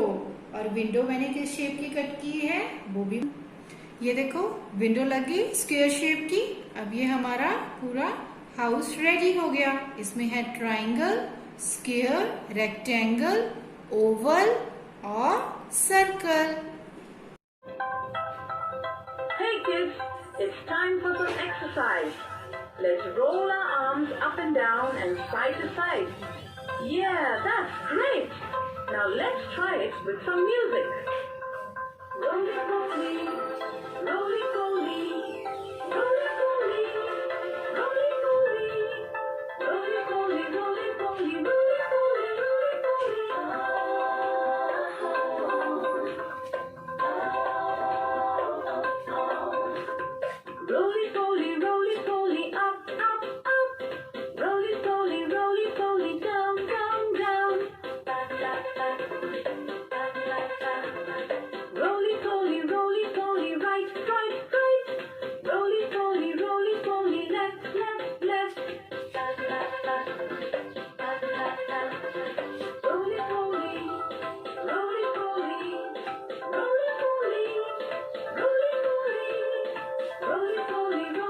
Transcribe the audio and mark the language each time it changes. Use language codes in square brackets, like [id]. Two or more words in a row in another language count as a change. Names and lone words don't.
[hi] और विंडो मैंने किस शेप की कट की है? वो भी ये देखो, विंडो लग गई [en] square shape [hi] की. अब ये हमारा पूरा [en] house ready [hi] हो गया. इसमें है [en] triangle, square, rectangle, oval [hi] और सर्कल. [en] Hey kids, it's time for some exercise. Let's roll our arms up and down and side to side. Yeah, that's great. Now let's try it with some music. Roly-poly, roly-poly, roly-poly, roly-poly, roly-poly, roly-poly, roly-poly, roly-poly. Roly-poly, roly-poly, up, up, up. Roly-poly, roly-poly, down, down, down. Roly-poly, roly-poly, right, right, right. Roly-poly, roly-poly, left, left, left. Roly-poly, roly-poly, roly-poly, roly-poly, roly-poly,